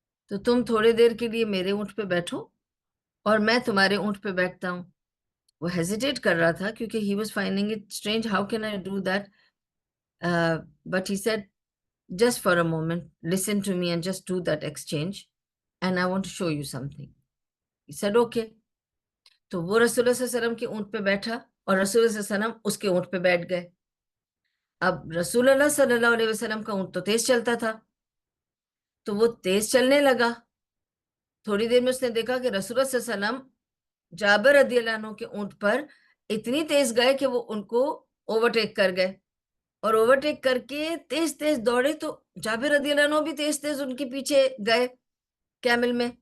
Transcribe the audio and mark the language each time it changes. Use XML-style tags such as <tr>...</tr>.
<ur>تو تم تھوڑے دیر کے لیے میرے اونٹ پہ بیٹھو اور میں تمہارے اونٹ پہ بیٹھتا ہوں. وہ ہیزیٹیٹ کر رہا تھا کیونکہ</ur> <en>he was finding it strange, how can I do that? But he said, just for a moment, listen to me and just do that exchange and I want to show you something. He said, okay.</en> <ur>تو وہ رسول اللہ صلی اللہ علیہ وسلم کے اونٹ پہ بیٹھا اور رسول اللہ صلی اللہ علیہ وسلم اس کے اونٹ پہ بیٹھ گئے. اب رسول اللہ صلی اللہ علیہ وسلم کا اونٹ تو تیز چلتا تھا, تو وہ تیز چلنے لگا. تھوڑی دیر میں اس نے دیکھا کہ رسول اللہ صلی اللہ علیہ وسلم جابر رضی اللہ عنہ کے اونٹ پر اتنی تیز گئے کہ وہ ان کو اوورٹیک کر گئے, اور اوورٹیک کر کے تیز تیز دوڑے تو جابر رضی اللہ عنہ بھی تیز تیز ان کے پیچھے گئے کیمل میں.</ur>